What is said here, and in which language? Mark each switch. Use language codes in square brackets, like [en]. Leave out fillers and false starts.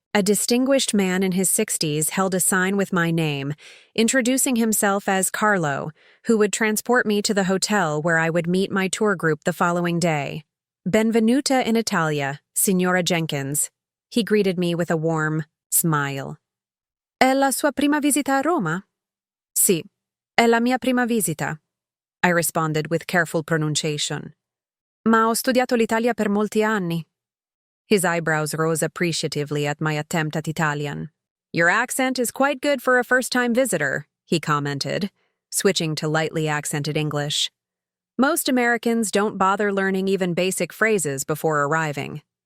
[en] A distinguished man in his 60s held a sign with my name, introducing himself as Carlo, who would transport me to the hotel where I would meet my tour group the following day. [it] Benvenuta in Italia, [en] Signora Jenkins. He greeted me with a warm smile. [it] È la sua prima visita a Roma? Sì, è la mia prima visita, [en] I responded with careful pronunciation. [it] Ma ho studiato l'Italia per molti anni. [en] His eyebrows rose appreciatively at my attempt at Italian. Your accent is quite good for a first-time visitor, he commented, switching to lightly accented English. Most Americans don't bother learning even basic phrases before arriving.